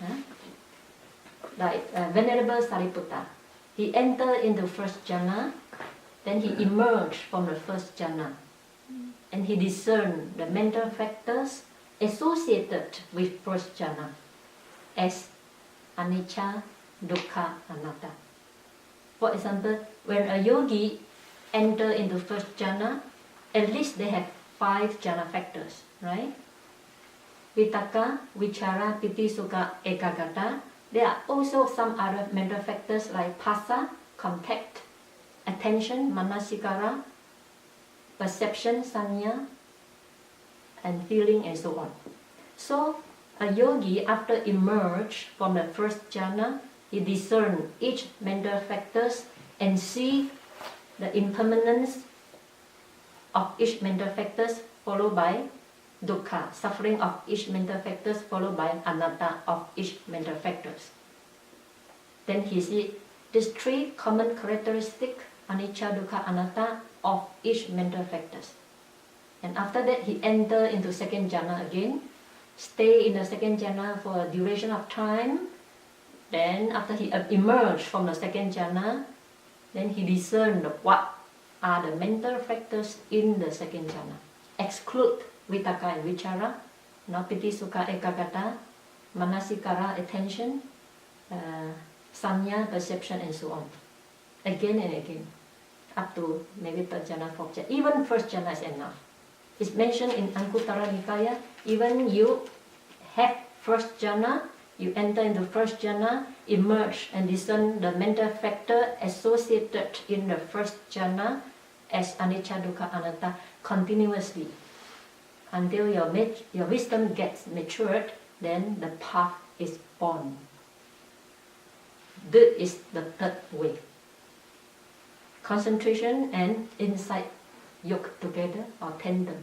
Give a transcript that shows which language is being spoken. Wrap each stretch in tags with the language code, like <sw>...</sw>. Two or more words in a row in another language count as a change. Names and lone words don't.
<en>Like Venerable Sariputta, he entered into first jhana, then he emerged from the first jhana, and he discerned the mental factors associated with first jhana as</en> <pi>anicca, dukkha, anatta.</pi> <en>For example, when a yogi enters into first jhana, at least they have 5 jhana factors, right?</en> <pi>Vitakka, vichara, piti, sukha, ekaggata.</pi> <en>There are also some other mental factors like phassa, contact, attention, manasikara, perception, sanya, and feeling, and so on. So, a yogi, after emerge from the first jhana, he discern each mental factors and see the impermanence of each mental factors, followed by dukkha, suffering of each mental factors, followed by anatta of each mental factors. Then he sees these 3 common characteristics,</en> <pi>anicca, dukkha, anatta,</pi> <en>of each mental factors. And after that, he enters into second jhana again, stay in the second jhana for a duration of time. Then after he emerged from the second jhana, then he discerned what are the mental factors in the second jhana. Exclude vitakka and</en> <pi>vichara, piti, sukha, ekaggata, manasikara,</pi> <en>attention, sanya, perception, and so on. Again and again, up to maybe third jhana, fourth jhana. Even first jhana is enough. It's mentioned in Anguttara Nikaya, even you have first jhana, you enter into first jhana, emerge and discern the mental factor associated in the first jhana as</en> <pi>anicca, dukkha, anatta</pi> <en>continuously until your wisdom gets matured. Then the path is born. This is the third way. Concentration and insight yoked together or tandem.</en>